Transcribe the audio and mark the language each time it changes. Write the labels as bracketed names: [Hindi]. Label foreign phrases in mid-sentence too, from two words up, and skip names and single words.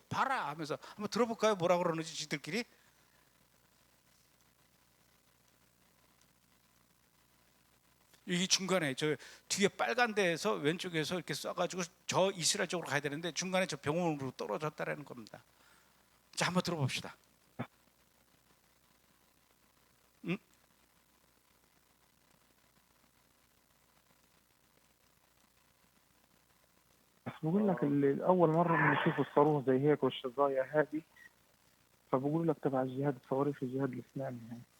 [Korean] 봐라 하면서 한번 들어볼까요? 뭐라 그러는지 지들끼리. 이 중간에 저 뒤에 빨간 데에서 왼쪽에서 이렇게 쏴가지고 저 이스라엘 쪽으로 가야 되는데, 중간에 저 병원으로 떨어졌다라는 겁니다. 자, 한번 들어봅시다. [Arabic] بقول لك اللي أول مرة بنشوف الصاروخ زي هيك والشظايا هذه، فبقول لك تبع الجهاد، صواريخ الجهاد الإسلامي يعني.